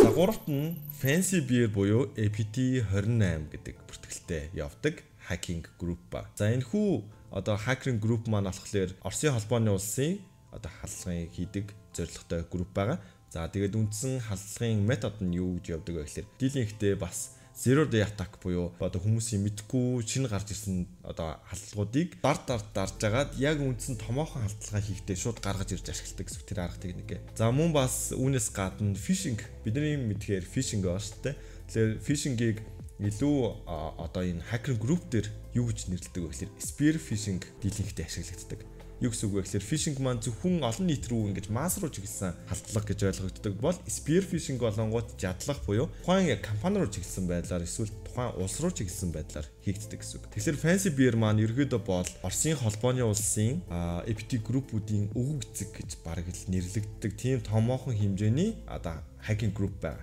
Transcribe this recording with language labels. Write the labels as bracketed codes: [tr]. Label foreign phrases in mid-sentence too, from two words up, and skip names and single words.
[mn] За гуравт нь Fancy Bear буюу APT28 гэдэг бүртгэлтэй явдаг хакинг групп ба. За энэ хүү одоо хакеринг групп маань болохоор Оросын холбооны улсын одоо халдлагын хийдэг зорилготой групп байгаа. За тэгээд үндсэн халдлагын метод нь юу гэж явдаг вэ гэхээр дийлэн ихтэй бас [en] zero day attack [mn] буюу одоо хүмүүсийн мэдгүй шинэ гарч ирсэн одоо халдлагуудыг дарж агаад яг үндсэн томоохон халдлагаа хийхдээ шууд гаргаж ирж ашигладаг гэсэн тэр арга техник. За мөн бас үүнээс гадна phishing бидний мэдхээр phishing байна шүү дээ. Тэгэхээр phishing-ийг илүү одоо энэ хакер групп дээр юу гэж нэрлэдэг вэ гэхээр [en] spear phishing [mn] дийлэнхтэй ашиглагддаг. Юу гэсэн үг вэ гэхээр phishing маань зөвхөн олон нийт рүү ингэж масс руу чиглэсэн халдлага гэж ойлгогддог бол [en] spear phishing [mn] болонгууд жадлах буюу тухайн яг компани руу чиглэсэн байдлаар эсвэл тухайн улс руу чиглэсэн байдлаар хийгддэг гэсэн үг. Тэгэхээр Fancy Bear маань ерөөдөө бол Оросын холбооны улсын APT группүүдийн өвөг эцэг гэж бараг л нэрлэгддэг тийм томоохон хэмжээний одоо хакинг групп байна.